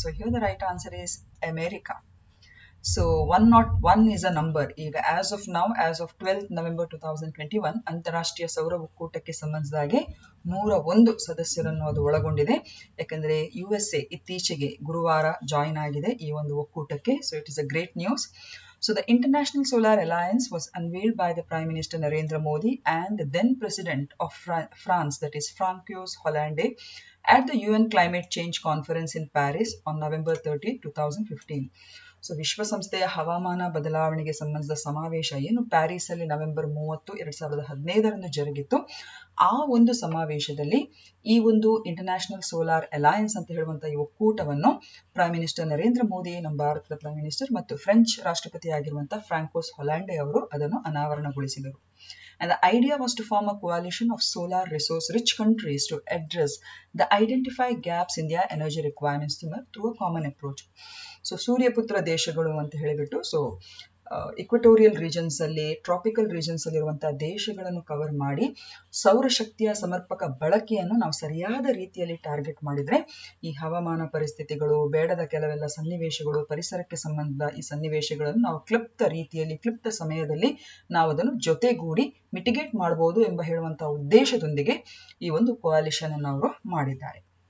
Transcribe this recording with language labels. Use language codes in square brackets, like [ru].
[en] So here the right answer is America. So 101 is a number. [kn] ಈಗ [en] as of 12th November 2021 [kn] ಅಂತಾರಾಷ್ಟ್ರೀಯ ಸೌರ ಒಕ್ಕೂಟಕ್ಕೆ ಸಂಬಂಧಿಸಿದಾಗೆ 101 ಸದಸ್ಯರನ್ನು ಅದು ಒಳಗೊಂಡಿದೆ. ಯಾಕಂದ್ರೆ USA ಇತ್ತೀಚೆಗೆ ಗುರುವಾರ ಜಾಯಿನ್ ಆಗಿದೆ ಈ ಒಂದು ಒಕ್ಕೂಟಕ್ಕೆ. [en] So it is a great news. So the International Solar Alliance was unveiled by the Prime Minister Narendra Modi and the then President of France, that is François Hollande, at the UN Climate Change Conference in Paris on November 30, 2015. [kn] So ವಿಶ್ವಸಂಸ್ಥೆಯ ಹವಾಮಾನ ಬದಲಾವಣೆಗೆ ಸಂಬಂಧಿಸಿದ ಸಮಾವೇಶ ಏನು Paris ಅಲ್ಲಿ November 30, 2015 ಜರುಗಿತ್ತು. ಆ ಒಂದು ಸಮಾವೇಶದಲ್ಲಿ ಈ ಒಂದು ಇಂಟರ್ನ್ಯಾಷನಲ್ ಸೋಲಾರ್ ಅಲಯನ್ಸ್ ಅಂತ ಹೇಳುವಂತಹ ಈ ಒಕ್ಕೂಟವನ್ನು ಪ್ರೈಮ್ ಮಿನಿಸ್ಟರ್ ನರೇಂದ್ರ ಮೋದಿ, ನಮ್ಮ ಭಾರತದ ಪ್ರೈಮ್ ಮಿನಿಸ್ಟರ್, ಮತ್ತು ಫ್ರೆಂಚ್ ರಾಷ್ಟ್ರಪತಿ ಆಗಿರುವಂತಹ ಫ್ರಾಂಕೋಸ್ ಹೊಲಾಂಡೆ ಅವರು ಅದನ್ನು ಅನಾವರಣಗೊಳಿಸಿದರು. [en] And the idea was to form a coalition of solar resource rich countries to address the identified gaps in their energy requirements through a common approach. [kn] So ಸೂರ್ಯಪುತ್ರ ದೇಶಗಳು ಅಂತ ಹೇಳಿಬಿಟ್ಟು, so equatorial regions ಅಲ್ಲಿ, tropical regions ಅಲ್ಲಿ ಇರುವಂತಹ ದೇಶಗಳನ್ನು cover ಮಾಡಿ ಸೌರಶಕ್ತಿಯ ಸಮರ್ಪಕ ಬಳಕೆಯನ್ನು ನಾವು ಸರಿಯಾದ ರೀತಿಯಲ್ಲಿ ಟಾರ್ಗೆಟ್ ಮಾಡಿದ್ರೆ ಈ ಹವಾಮಾನ ಪರಿಸ್ಥಿತಿಗಳು, ಬೇಡದ ಕೆಲವೆಲ್ಲ ಸನ್ನಿವೇಶಗಳು, ಪರಿಸರಕ್ಕೆ ಸಂಬಂಧ ಈ ಸನ್ನಿವೇಶಗಳನ್ನು ನಾವು ಕ್ಲಿಪ್ತ ಸಮಯದಲ್ಲಿ ನಾವು ಅದನ್ನು ಜೊತೆಗೂಡಿ ಮಿಟಿಗೇಟ್ ಮಾಡಬಹುದು ಎಂಬ ಹೇಳುವಂತಹ ಉದ್ದೇಶದೊಂದಿಗೆ ಈ ಒಂದು ಕೋalition ಅನ್ನು ಅವರು ಮಾಡಿದ್ದಾರೆ.